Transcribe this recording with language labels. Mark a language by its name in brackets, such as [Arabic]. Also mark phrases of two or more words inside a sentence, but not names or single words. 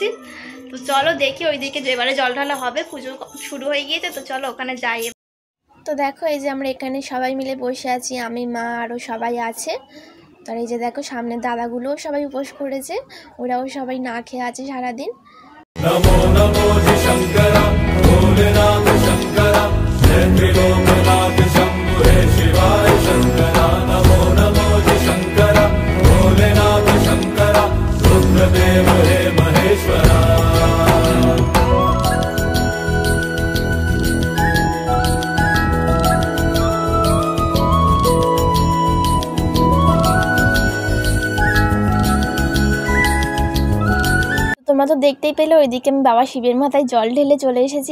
[Bangla] তো চলো দেখি ওইদিকে যেবারে জল ঢালা হবে, পুজো শুরু হয়ে গিয়েছে, তো চলো ওখানে যাই। তো দেখো এই যে আমরা এখানে সবাই মিলে বসে আছি, আমি মা আরও সবাই আছে। তো এই যে দেখো সামনে দাদাগুলোও সবাই উপোস করেছে, ওরাও সবাই না খেয়ে আছে সারাদিন। [Hindi] नमो नमो शंकर भोलेनाथ शंकर त्रिलोकनाथ शंभु हे शिवाय शंकर नमो नमो शंकर भोलेनाथ शंकर रुद्रदेव हे महेश्वरा। [Bangla] তোমরা তো দেখতেই পেলে ওইদিকে আমি বাবা শিবের মাথায় জল ঢেলে চলে এসেছি।